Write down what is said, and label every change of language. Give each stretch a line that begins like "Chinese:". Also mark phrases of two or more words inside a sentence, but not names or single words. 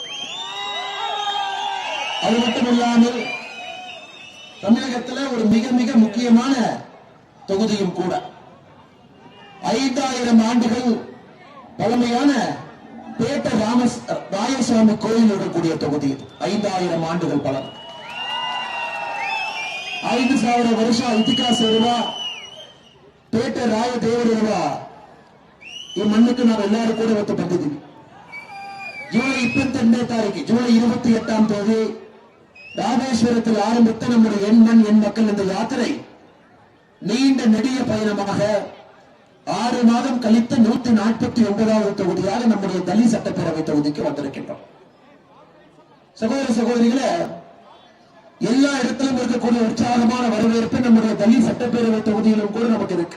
Tamil: அது மட்டுமில்லாமல் தமிழகத்தில் ஒரு மிக மிக முக்கியமான தொகுதியும் கூட. 5000 ஆண்டுகள் பழமையான பேட்ட ராயசுவாமி கோயில் இருக்கக்கூடிய தொகுதி. 5000 ಆண்டுகள் பழம்.
Kannada: 5000 ವರ್ಷ ಇತಿಹಾಸ ಇರುವ ಪೇಟ ರಾಯ ದೇವರಿರುವ ಈ ಮಣ್ಣಕ್ಕೆ ನಾವೆಲ್ಲರೂ ಕೂಡ ಇವತ್ತು ಬಂದಿದ್ದೀವಿ.
Tamil: ஜூலை 28ನೇ ತಾರೀಕು, ஜூலை 28ஆம் தேதி ராமேஸ்வரத்தில் ஆரம்பித்த நம்முடைய எண் மண் எண் மக்கள் இந்த யாத்திரை நீண்ட நெடிய பயணமாக 6 மாதம் கழித்து 149வது தொகுதியாக நம்முடைய டெல்லி சட்டப்பேரவை தொகுதிக்கு வந்திருக்கின்றோம். சகோதர சகோதரிகளே, எல்லா இடத்திலும் இருக்கக்கூடிய உற்சாகமான வரவேற்பு நம்முடைய டெல்லி சட்டப்பேரவை தொகுதியிலும் கூட நமக்கு இருக்கு.